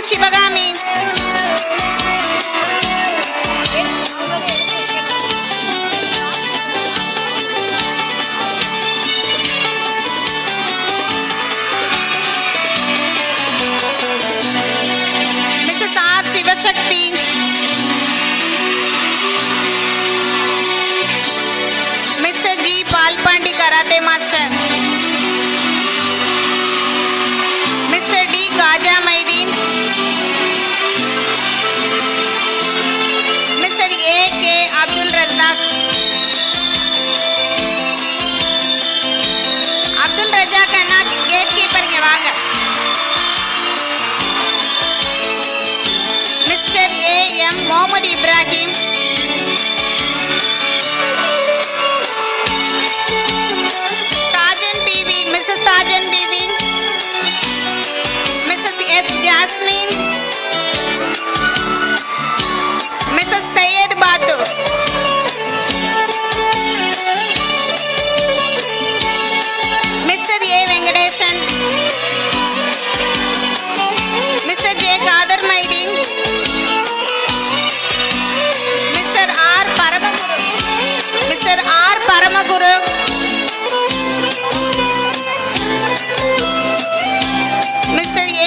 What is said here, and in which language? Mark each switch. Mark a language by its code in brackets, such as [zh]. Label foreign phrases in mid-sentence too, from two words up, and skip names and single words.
[en] Shivagami, Mrs. R. Shivashakti, Mr. G. Palpandi Karate Master, Mr. D. Kaja Maidin, Mr. A. K. [ta] Abdul Razak, Abdul Razak அண்ணா [en] gate keeper [ta] இங்க வாங்க. [en] Mr. A. M. Mohammad Ibrahim, Tajan BV, Mrs. Tajan BV, Mrs. S. Jasmine, Mrs. Syed Batu, Mr. A. Venkadeshan, Mr. J. Kader Maidi, Mr. R. Paramaguru, Mr. R. Paramaguru, Mr. A.